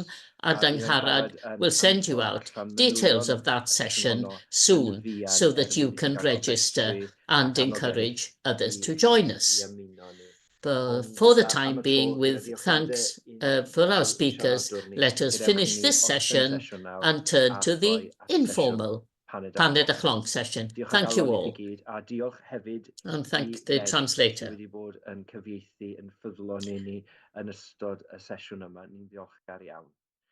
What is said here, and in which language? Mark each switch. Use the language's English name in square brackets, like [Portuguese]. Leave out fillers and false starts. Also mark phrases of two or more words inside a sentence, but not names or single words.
[English] And Angharad will send you out details of that session soon so that you can register and encourage others to join us. For the time being, with thanks for our speakers, let us finish this session and turn to the informal Paned a Chlonc session. Thank you all. And thank the translator. [Welsh] Yn cyfieithu yn ffyddlon i ni yn ystod y sesiwn yma. Ni'n ddiolchgar iawn.